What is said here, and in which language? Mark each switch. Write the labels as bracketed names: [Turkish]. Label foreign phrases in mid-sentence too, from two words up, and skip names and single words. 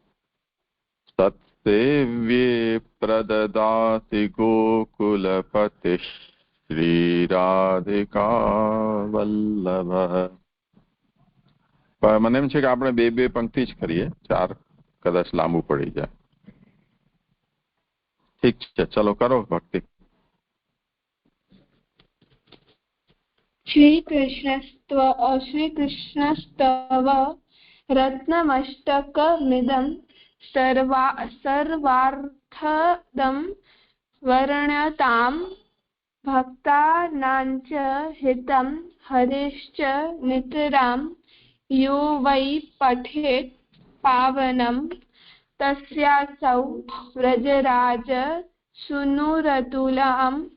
[Sanskrit] सत्सेव्ये प्रददाति गोकुलपति श्रीराधिका वल्लभ. [Gujarati] મને એમ છે કે આપણે બે બે પંક્તિ જ કરીએ, 4 કદાચ લાંબુ પડી જાય. ઠીક છે, ચલો કરો ભક્તિ. [Sanskrit] श्रीकृष्णस्तव रत्नमष्टकमिदं सर्वार्थदं वर्ण्यतां भक्तानाञ्च हितं हरेश्च नितरां यो वै पठेत् पावनं तस्यासौ व्रजराज सूनुरतुलां